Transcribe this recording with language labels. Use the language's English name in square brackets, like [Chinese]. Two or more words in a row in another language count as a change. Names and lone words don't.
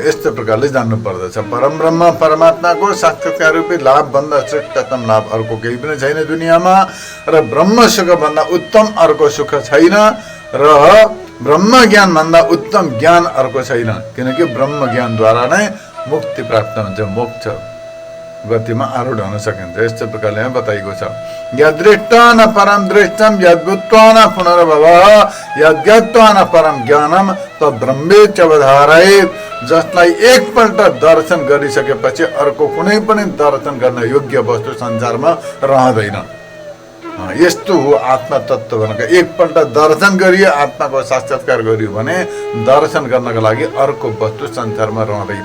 [Nepali] यस्तो प्रकारले जान्नु पर्दछ। परम ब्रह्म परमात्माको साक्षात्कार रूपी लाभ भन्दा श्रेष्ठतम लाभ अर्को केही पनि छैन दुनियाँमा। र ब्रह्म सुख भन्दा उत्तम अर्को सुख छैन। र ब्रह्म ज्ञान भन्दा उत्तम ज्ञान अर्को छैन। किनकि ब्रह्म ज्ञानद्वारा नै मुक्ति प्राप्त हुन्छ, मोक्ष गतिमा आरूढ हुन सकिन्छ। यस्तो प्रकारले यहाँ बताइएको छ। [Sanskrit] यदृष्टा न परम दृष्टम, यद्भुत्वा न पुनर्भवः, यद्ज्ञात्वा न परम ज्ञानम तद्ब्रह्मेत्यवधारयेत्। [Nepali] जसलाई एकपल्ट दर्शन गरिसकेपछि अर्को कुनै पनि दर्शन गर्न योग्य वस्तु संसारमा रहँदैन। यस्तो हो आत्मा तत्त्व भनेको। एकपल्ट दर्शन गरियो, आत्माको साक्षात्कार गरियो भने दर्शन गर्नको लागि अर्को वस्तु संसारमा रहँदैन।